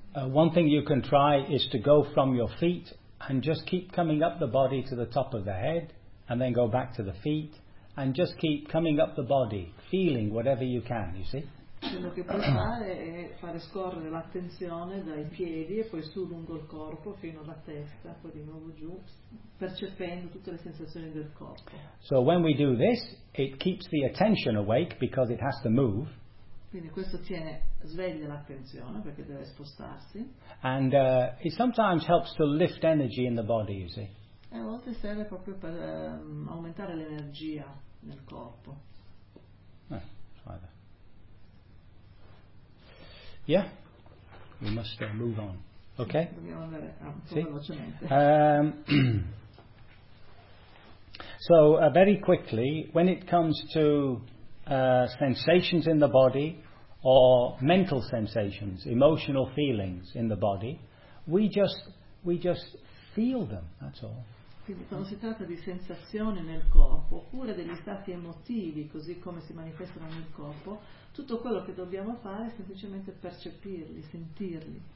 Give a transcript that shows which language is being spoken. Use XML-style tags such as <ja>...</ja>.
<en>One thing you can try is to go from your feet and just keep coming up the body to the top of the head and then go back to the feet. And just keep coming up the body, feeling whatever you can, you see?</en> <it>Quello che puoi fare è fare scorrere l'attenzione dai piedi e poi su lungo il corpo fino alla testa, poi di nuovo giù, percependo tutte le sensazioni del corpo.</it> <en>So when we do this, it keeps the attention awake because it has to move.</en> <it>Quindi questo tiene sveglia l'attenzione perché deve spostarsi.</it> <en>And it sometimes helps to lift energy in the body, you see?</en> <it>A volte serve proprio per aumentare l'energia nel corpo.</it> <en>Yeah, we must move on. Okay.</en> <it>Dobbiamo andare velocemente.</it> <en>So very quickly, when it comes to sensations in the body or mental sensations, emotional feelings in the body, we just feel them. That's all.</en> <it>Quindi quando si tratta di sensazioni nel corpo, oppure degli stati emotivi, così come si manifestano nel corpo, tutto quello che dobbiamo fare è semplicemente percepirli, sentirli.</it>